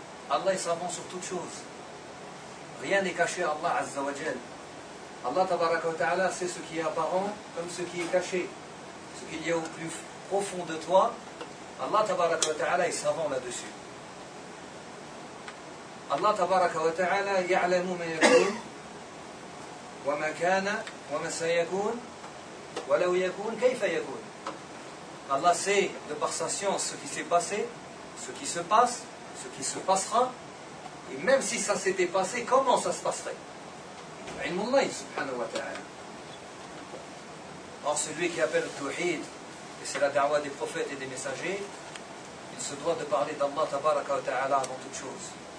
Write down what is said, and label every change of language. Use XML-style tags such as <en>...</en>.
<fr>Allah est savant sur toute chose. Rien n'est caché à Allah azza wa jal. Allah tabaraka wa ta'ala sait ce qui est apparent comme ce qui est caché. Ce qu'il y a au plus profond de toi, Allah tabaraka wa ta'ala est savant là-dessus.</fr> <ar>الله تبارك وتعالى يعلم ما يكون وما كان وما سيكون ولو يكون كيف يكون.</ar> <fr>الله sait de par sa science ce qui s'est passé, ce qui se passe, ce qui se passera, et même si ça s'était passé, comment ça se passerait.</fr> <ar>علم الله سبحانه وتعالى.</ar> <fr>Or celui qui appelle le tawhid, et c'est la da'wah des prophètes et des messagers, il se doit de parler d'Allah تبارك وتعالى avant toute chose.</fr>